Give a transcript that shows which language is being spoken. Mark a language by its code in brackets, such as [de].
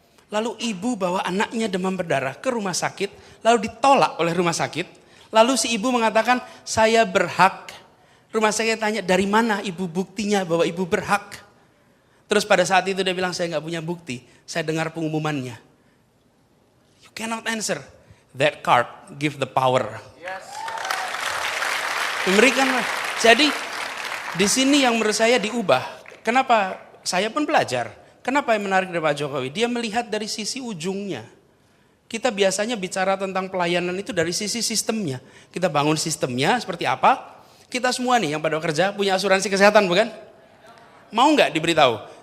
[id] Lalu ibu bawa anaknya demam berdarah ke rumah sakit, lalu ditolak oleh rumah sakit, lalu si ibu mengatakan, saya berhak. Rumah sakit tanya, dari mana ibu buktinya bahwa ibu berhak? Terus pada saat itu dia bilang, saya nggak punya bukti, saya dengar pengumumannya. [en] You cannot answer. That card give the power. [id] Yes. Memberikanlah. Jadi di sini yang menurut saya diubah. Kenapa? Saya pun belajar. Kenapa yang menarik dari Pak Jokowi? Dia melihat dari sisi ujungnya. Kita biasanya bicara tentang pelayanan itu dari sisi sistemnya. Kita bangun sistemnya seperti apa? Kita semua nih yang pada kerja punya asuransi kesehatan bukan? Mau nggak diberitahu?